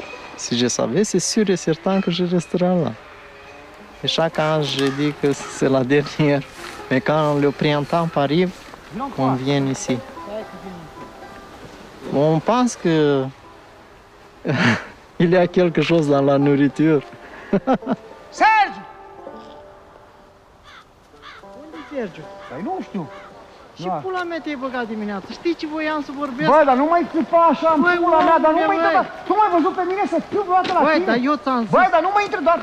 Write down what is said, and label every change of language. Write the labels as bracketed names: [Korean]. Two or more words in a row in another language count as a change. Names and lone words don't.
[French] Si je savais, c'est sûr et certain que je resterai là. Et chaque an, je dis que c'est la dernière. Mais quand le printemps arrive, on vient ici. On pense que il y a quelque chose dans la nourriture. [Romanian] Sergiu! Unde e Sergiu? Păi nu știu. Și pula mea te-ai băgat dimineața. Știi ce voiam să vorbesc? Bă, dar nu mai țipa așa în pula mea, dar nu mai intră. Tu m-ai văzut pe mine să fiu vreodată la tine? Băi, dar eu ți-am zis. Băi, dar nu mai intră doar...